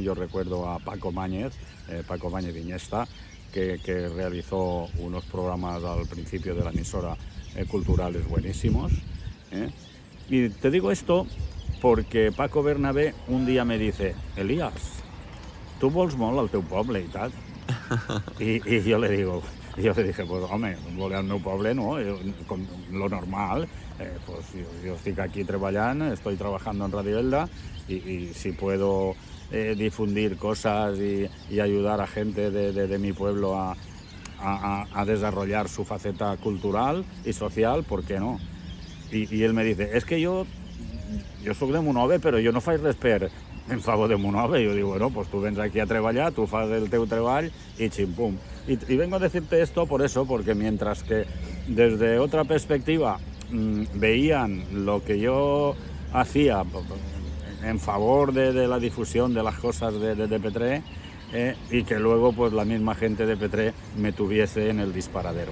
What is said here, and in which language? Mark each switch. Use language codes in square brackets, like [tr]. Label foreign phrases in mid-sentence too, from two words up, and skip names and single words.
[es] Yo recuerdo a Paco Mañez Iniesta, que realizó unos programas al principio de la emisora culturales buenísimos. Y te digo esto porque Paco Bernabé un día me dice: Elías, [ca] tu vols molt al teu poble i tal? I jo [es] le dije, pues [ca] home, voler al meu poble no, [es] con lo normal, pues yo estoy aquí estoy trabajando en Radio Elda y si puedo difundir cosas y ayudar a gente de mi pueblo a desarrollar su faceta cultural y social, ¿por qué no? Y él me dice, es que yo soy de Monove, [ca] però jo no faig res en favor de Monove. [es] Yo digo, bueno, pues [ca] tú vens aquí a treballar, tú fas el teu treball y chimpum. [es] Y vengo a decirte esto por eso, porque mientras que desde otra perspectiva veían lo que yo hacía en favor de la difusión de las cosas de Petrer, y que luego pues la misma gente de Petrer me tuviese en el disparadero.